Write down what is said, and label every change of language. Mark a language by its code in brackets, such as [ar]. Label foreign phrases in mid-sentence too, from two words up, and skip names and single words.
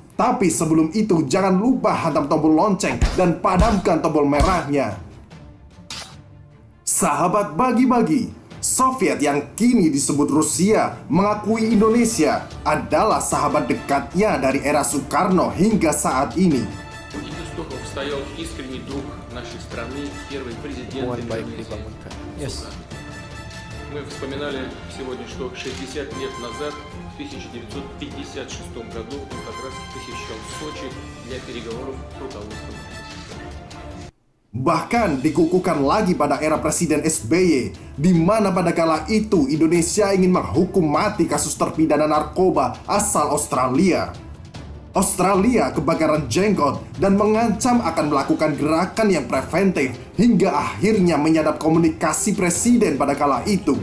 [id] Tapi sebelum itu jangan lupa hantam tombol lonceng dan padamkan tombol merahnya. Sahabat Bagi-Bagi, Soviet yang kini disebut Rusia mengakui Indonesia adalah sahabat dekatnya dari era Soekarno hingga saat ini. [ru] Мы вспоминали сегодня, что 60 лет назад, в 1956 году, он как раз посещал Сочи для переговоров с руководством. [id] Bahkan dikukuhkan lagi pada era Presiden SBY, di mana pada kala itu Indonesia ingin menghukum mati kasus terpidana narkoba asal Australia. Australia kebakaran jenggot dan mengancam akan melakukan gerakan yang preventif hingga akhirnya menyadap komunikasi presiden pada kala itu.